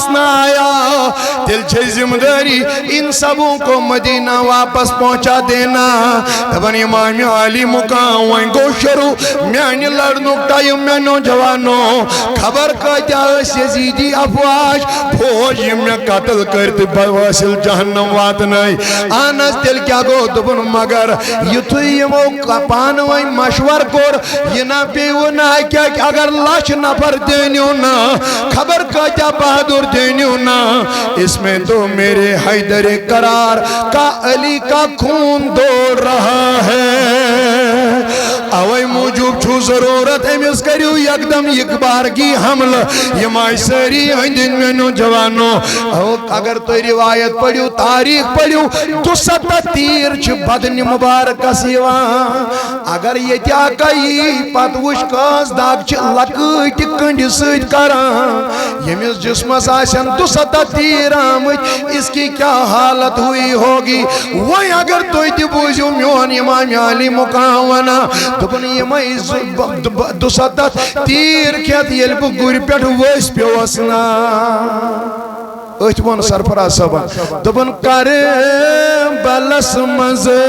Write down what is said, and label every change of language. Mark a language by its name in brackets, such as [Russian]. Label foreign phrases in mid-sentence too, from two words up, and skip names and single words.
[Kashmiri] نہ آیا تیٚلہِ چھے ذمہ داری [Urdu] ان سبوں کو مدینہ واپس پہنچا دینا [Kashmiri] دپن امام علی مقام وۄنۍ گوٚو شروع میانہِ لڑنُک ٹایم مےٚ نوجوانو خبر کۭتیاہ ٲسۍ یزیٖدی افواج فوج یِم مےٚ قتل کٔرۍ تہٕ بوٲصِل جہنم واتنٲے اہن حظ تیٚلہِ کیٛاہ گوٚو دوٚپُن مگر یُتھُے یِمو پانہٕ ؤنۍ مشور کوٚر یہِ نہ پیٚیوٕ نہٕ اکہِ اگر 1,00,000 نفر دیٖنِو نا خبر کۭتیاہ بہادُر دیٖنِو نا [Urdu] اس میں تو میرے حیدر قرار کا علی کا خون دوڑ رہا ہے [Kashmiri] اوے موجوب چھو ضرورت أمِس کٔرِو یکدم یکبارگی حملہٕ یِم آیہِ سٲری أنٛدۍ أنٛدۍ مےٚ نوجوانو اگر تُہۍ روایت پٔرِو تاریخ پٔرِو 270 تیٖر چھِ بدنہِ مُبارکس یِوان اگر ییٚتہِ اکھ یی پتہٕ وٕچھ کٲنٛسہِ دگ چھِ لۄکٕٹہِ کٔنٛڈِ سۭتۍ کران ییٚمِس جسمس آسن 270 تیٖر آمٕتۍ [Urdu] اس کی کیا حالت ہوئی ہوگی [Kashmiri] وۄنۍ اگر تُہۍ تہِ بوٗزِو میون امام علی مقام ونان دوٚپُن یِمے 270 تیٖر کھٮ۪تھ ییٚلہِ بہٕ گُرِ پٮ۪ٹھ ؤسۍ پیوٚوس نا أتھۍ ووٚن سرفراز صٲبن دوٚپُن کربلس منٛز